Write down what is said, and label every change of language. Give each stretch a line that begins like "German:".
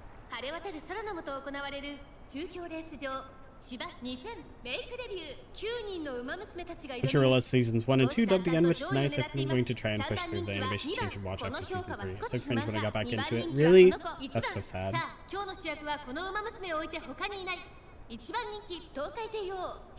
Japanese: 晴れ渡る空の下行われる中京レース場芝2000メイクデビュー9人の馬娘たちが挑む
English: Crunchyroll seasons 1 and 2 dubbed again, which is nice. I think I'm going to try and push through the animation change and watch after season 3. It's so cringe when I got back into it. Really? That's so sad.
Japanese: さあ今日の主役はこの馬娘を置いて他にいない一番人気東海帝王